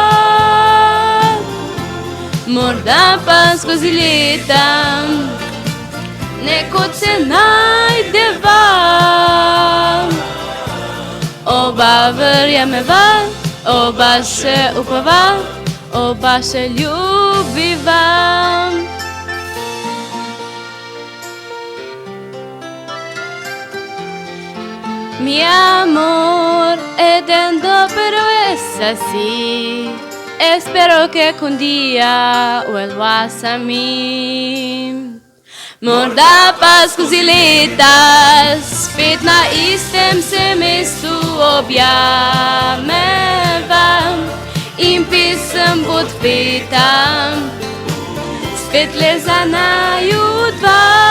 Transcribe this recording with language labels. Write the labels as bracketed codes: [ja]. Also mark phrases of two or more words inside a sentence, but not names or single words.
[sl] Morda pa skozi leta nekod se najdeva, oba verjameva, oba se upava, oba se ljubiva. [es] Mi amor, edendo pero es así, espero que un día vuelvas a mí. [sl] Morda pa skozi leta spet na istem se mestu objameva in pesem bo odpeta, spet le za naju dva.